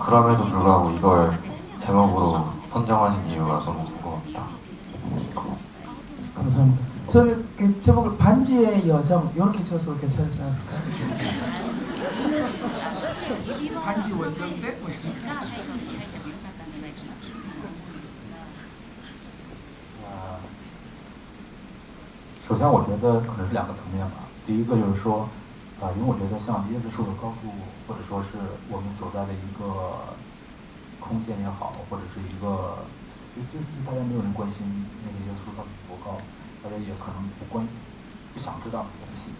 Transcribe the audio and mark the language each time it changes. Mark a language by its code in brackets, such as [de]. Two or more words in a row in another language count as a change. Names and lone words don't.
[ko] 그럼에도 불구하고 이걸 제목으로 선정하신 이유가 너무 궁금합니다. 감사합니다. 저는 그 제목을 반지의 여정 이렇게 지었어도 괜찮지 않았을까요? 반지 원정 때? [zh] 首先我觉得可能是两个层面吧。第一个就是说，因为我觉得像椰子树的高度，或者说是我们所在的一个空间也好，或者是一个就大家没有人关心那个椰子树到底多高，大家也可能不想知道那个东西。